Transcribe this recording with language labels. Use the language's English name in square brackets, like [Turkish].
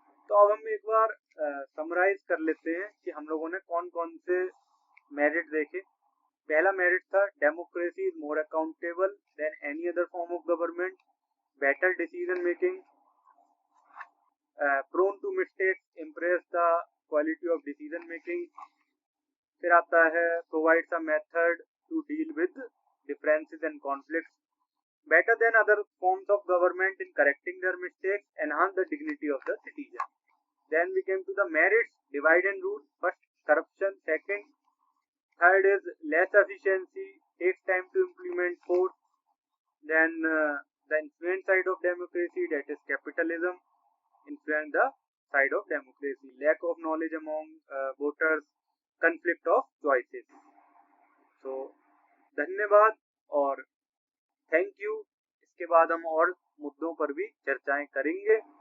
[Hindi] तो अब हम एक बार समराइज कर लेते हैं कि हम लोगों ने कौन कौन से मेरिट देखे। पहला मेरिट था [English] Democracy is more accountable than any other form of government, better decision making, prone to mistakes, impress the quality of decision making. [Hindi] फिर आता है [English] Provides a method to deal with differences and conflicts, better than other forms of government in correcting their mistakes, enhance the dignity of the citizen. Then we came to the merits, divide and rule. First, corruption. Second, third is less efficiency, takes time to implement. Fourth, then the influence side of democracy, that is capitalism, influence the side of democracy. Lack of knowledge among voters, conflict of choices. [Hindi] So धन्यवाद और [English] Thank you. [Hindi] इसके बाद हम और मुद्दों पर भी चर्चाएं करेंगे।